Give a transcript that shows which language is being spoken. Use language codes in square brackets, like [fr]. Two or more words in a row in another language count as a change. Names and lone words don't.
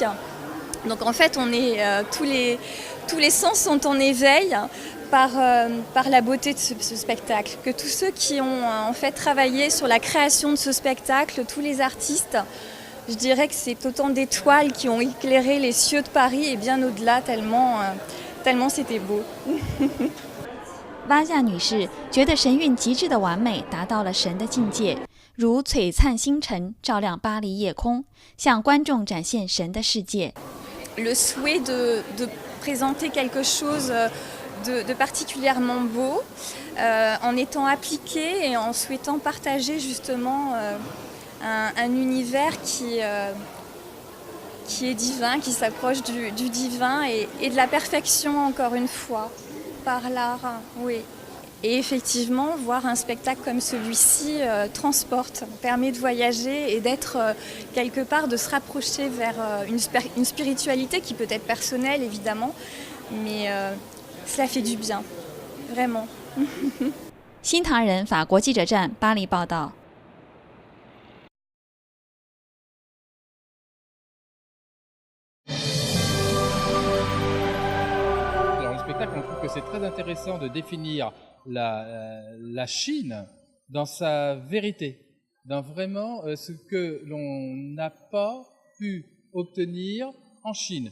[fr] Donc en fait, on est, tous les sens sont en éveil par la beauté de ce spectacle. Que tous ceux qui ont en fait travaillé sur la création de ce spectacle, tous les artistes, je dirais que c'est autant d'étoiles qui ont éclairé les cieux de Paris et bien au-delà, tellement c'était beau. [zh] 蛙夏女士觉得神韵极致的完美达到了神的境界，如璀璨星辰照亮巴黎夜空，向观众展现神的世界。 [fr] Le souhait de présenter quelque chose de particulièrement beau, en étant appliqué et en souhaitant partager justement un univers qui est divin, qui s'approche du divin et de la perfection encore une fois, par l'art, oui. Et effectivement, voir un spectacle comme celui-ci transporte, permet de voyager et d'être quelque part, de se rapprocher vers une spiritualité qui peut être personnelle évidemment, mais cela fait du bien, vraiment. [zh] 新唐人法国记者站巴黎报道。 [fr] On trouve que c'est très intéressant de définir la Chine dans sa vérité, dans vraiment ce que l'on n'a pas pu obtenir en Chine.